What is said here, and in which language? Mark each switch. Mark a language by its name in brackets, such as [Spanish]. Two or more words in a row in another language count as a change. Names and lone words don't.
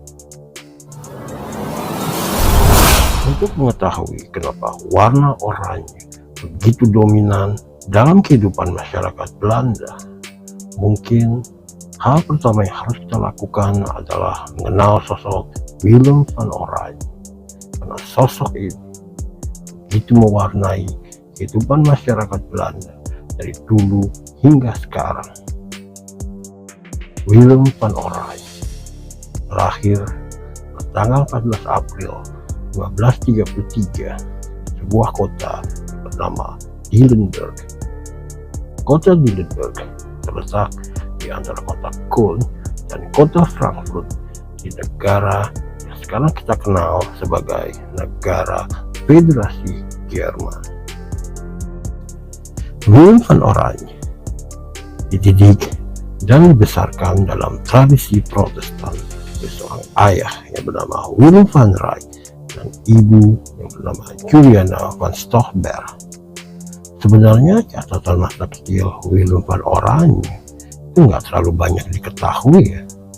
[Indonesian] Untuk mengetahui kenapa warna oranye begitu dominan dalam kehidupan masyarakat Belanda, mungkin hal pertama yang harus kita lakukan adalah mengenal sosok Willem van Oranje. Karena sosok ini begitu mewarnai kehidupan masyarakat Belanda dari dulu hingga sekarang. Willem van Oranje lahir tanggal 14 April 1533 di sebuah kota bernama Dillenburg. Kota Dillenburg terletak di antara kota Köln dan kota Frankfurt di negara yang sekarang kita kenal sebagai negara Federasi Jerman. Willem van Oranje dididik dan dibesarkan dalam tradisi Protestan oleh seorang ayah yang bernama Willem van Rijk dan ibu yang bernama Juliana van Stolberg. Sebenarnya catatan masa kecil Willem van Oranje itu nggak terlalu banyak diketahui ya.